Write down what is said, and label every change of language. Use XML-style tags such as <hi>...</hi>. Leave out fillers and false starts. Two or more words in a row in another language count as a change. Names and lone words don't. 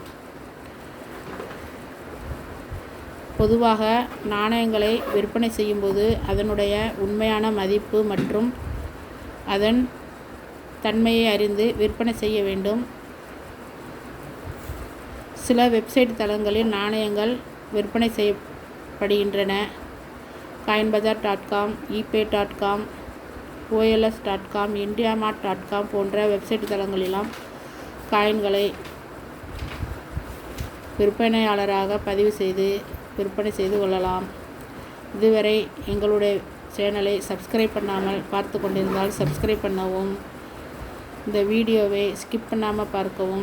<ta>பொதுவாக நாணயங்களை விற்பனை செய்யும்போது அதனுடைய உண்மையான மதிப்பு மற்றும் அதன் தன்மையை அறிந்து விற்பனை செய்ய வேண்டும். சில வெப்சைட் தளங்களில் நாணயங்கள் விற்பனை செய்யப்படுகின்றன. coinbazar.com, ebay.com, ols.com, indiamart.com போன்ற வெப்சைட் தளங்களெல்லாம் காயின்களை விற்பனையாளராக பதிவு செய்து விற்பனை செய்து கொள்ளலாம். இதுவரை எங்களுடைய சேனலை சப்ஸ்கிரைப் பண்ணாமல் பார்த்து கொண்டிருந்தால் சப்ஸ்கிரைப் பண்ணவும், இந்த வீடியோவை ஸ்கிப் பண்ணாமல் பார்க்கவும்.</ta>